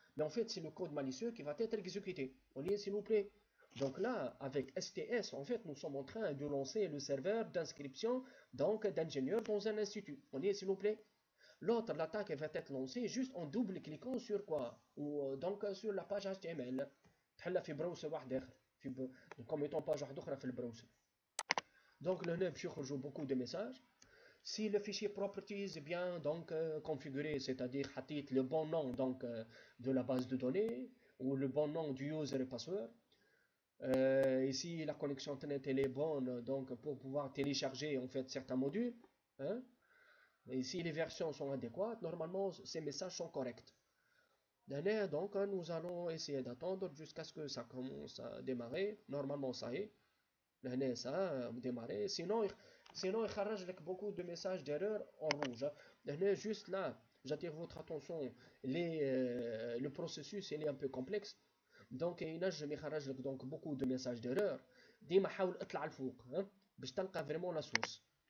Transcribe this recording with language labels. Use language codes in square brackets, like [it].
[fr] Mais en fait, c'est le code malicieux qui va être exécuté. On y est, s'il vous plaît. Donc là, avec STS, en fait, nous sommes en train de lancer le serveur d'inscription donc d'ingénieur dans un institut. On y est, s'il vous plaît. L'autre, l'attaque va être lancée juste en double-cliquant sur quoi? Ou donc sur la page HTML. [ar] تحلها في براوسر واحد اخر [fr] comme étant [ar] page واحده اخرى في البراوسر. [fr] Donc le nœud joue beaucoup de messages. Si le fichier properties est bien donc configuré, c'est-à-dire le bon nom donc de la base de données ou le bon nom du user et password. Ici la connexion internet elle est bonne donc pour pouvoir télécharger en fait certains modules. Hein? Et si les versions sont adéquates, normalement ces messages sont corrects. Donc nous allons essayer d'attendre jusqu'à ce que ça commence à démarrer. Normalement ça y est. Ça a démarré. Sinon il charge avec beaucoup de messages d'erreur en rouge. Juste là, j'attire votre attention. Le processus il est un peu complexe. Donc il y a donc beaucoup de messages d'erreur. [ar] ديما حاول اطلع لفوق باش تلقى [fr] vraiment la source.